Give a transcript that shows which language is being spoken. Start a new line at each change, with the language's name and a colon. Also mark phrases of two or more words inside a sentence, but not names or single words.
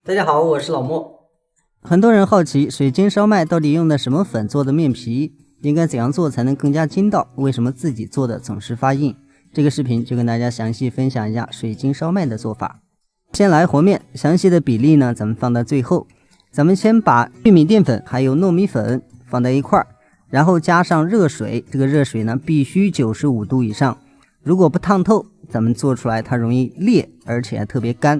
Chinese: 大家好，我是老莫。很多人好奇水晶烧麦到底用的什么粉做的面皮，应该怎样做才能更加筋道？为什么自己做的总是发硬？这个视频就跟大家详細分享一下水晶燒麥的做法。先來和面，詳細的比例呢，咱們放到最後。咱們先把玉米澱粉還有糯米粉放在一塊兒，然後加上熱水，這個熱水呢必須95度以上，如果不燙透，咱們做出來它容易裂，而且還特別乾。